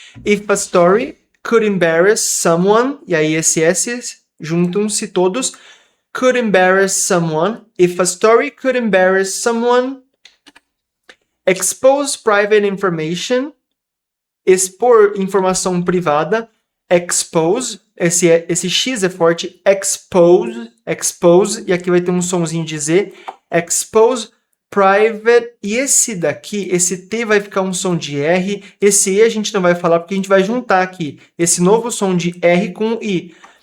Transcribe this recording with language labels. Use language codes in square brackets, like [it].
[en] If a story could embarrass someone, [pt] e aí esse S, juntam-se todos. [en] Could embarrass someone. If a story could embarrass someone. Expose private information. [pt] Expor informação privada. Expose, esse X é forte, expose, e aqui vai ter um sonzinho de Z, [en] expose private, [pt] e esse daqui, esse T vai ficar um som de R, esse E a gente não vai falar porque a gente vai juntar aqui, esse novo som de R com I,